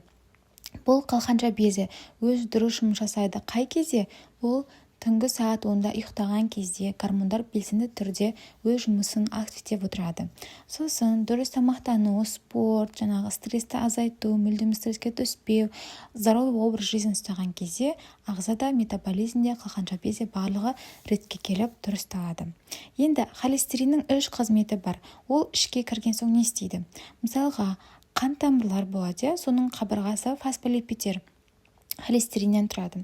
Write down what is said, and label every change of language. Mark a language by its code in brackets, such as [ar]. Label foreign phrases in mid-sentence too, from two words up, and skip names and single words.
[kk] Бұл қалқанша безі өз дұрыс жұмыс жасайды. Қай кезде? Ол түнгі сағат 10-да ұйықтаған кезде гормондар белсенді түрде өз жұмысын активтеп отырады. Сосын дұрыс тамақтану, спорт, стрессті азайту, мүлдем стресске түспеу, [ru] здоровый образ жизни [kk] ұстаған кезде ағзада метаболизмде қалқанша безі барлығы ретке келіп дұрысталады. Енді холестериннің 3 қызметі бар. Ол ішке кірген соң не істейді? Мысалға, қан тамырлар болады, соның қабырғасы фосфолипидтер холестериннен тұрады.